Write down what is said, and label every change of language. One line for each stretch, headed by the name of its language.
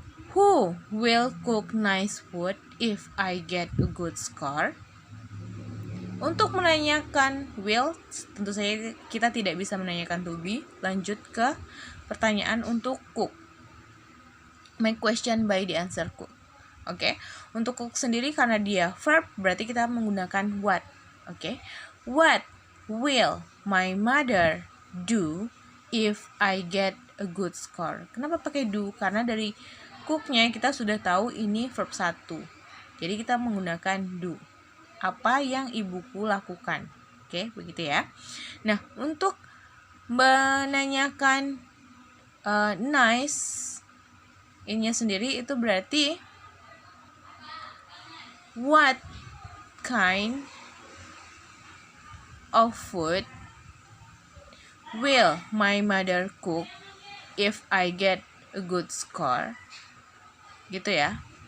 English: Who will cook nice food if I get a good score?
Indonesian: Untuk menanyakan will, tentu saja kita tidak bisa menanyakan to be. Lanjut ke pertanyaan untuk cook.
English: Make question by the answer cook.
Indonesian: Oke. Untuk cook sendiri karena dia verb, berarti kita menggunakan what. Oke.
English: What will my mother do if I get a good score?
Indonesian: Kenapa pakai do? Karena dari cooknya kita sudah tahu ini verb 1. Jadi kita menggunakan do. Apa yang ibuku lakukan. Oke, begitu ya. Nah, untuk menanyakan nice ini sendiri itu berarti
English: what kind of food will my mother cook if I get a good score?
Indonesian: Gitu ya.